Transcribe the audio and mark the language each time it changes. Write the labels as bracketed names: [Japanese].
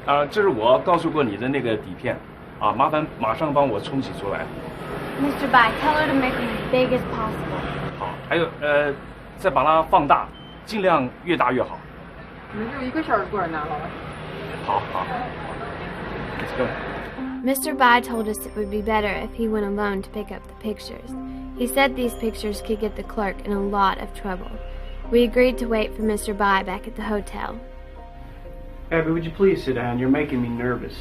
[Chinese] 这是我告诉过你的那个底片啊，麻烦马上帮我冲洗出来。 [English] Mr. Bai, tell her to make them as big as possible. [Chinese] 好，还有再把它放大，尽量越大越好。你们就1个小时过来拿了。好好。 [English] Let's go. Mr. Bai told us it would be better if he went alone to pick up the pictures. He said these pictures could get the clerk in a lot of trouble. We agreed to wait for Mr. Bai back at the hotel. Abbey, would you please sit down? You're making me nervous.